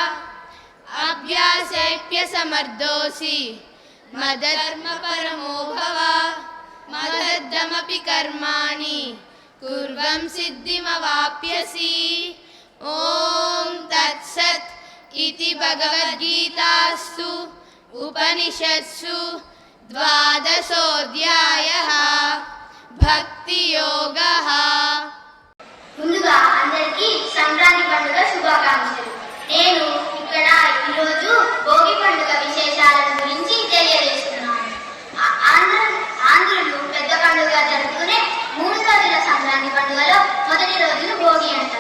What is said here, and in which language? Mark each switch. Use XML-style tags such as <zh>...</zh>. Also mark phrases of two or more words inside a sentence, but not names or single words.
<sa>अभ्यासेऽप्यसमर्थोऽसि मदधर्मपरमो भव मदद्धमपि कर्माणि कुर्वं सिद्धिमवाप्स्यसि ॐ तत्सत् इति भगवद्गीतासु उपनिषत्सु 12ोऽध्यायः భక్తియోగః.</sa> <te>ముందుగా అందరికీ సంక్రాంతి పండుగ శుభాకాంక్షలు. నేను ఇక్కడ ఈరోజు భోగి పండుగ విశేషాల గురించి తెలియజేస్తున్నాను. ఆంధ్రులు పెద్ద పండుగ జరుపుకునే 3 రోజుల సంక్రాంతి పండుగలో మొదటి రోజును భోగి అంటారు.</te>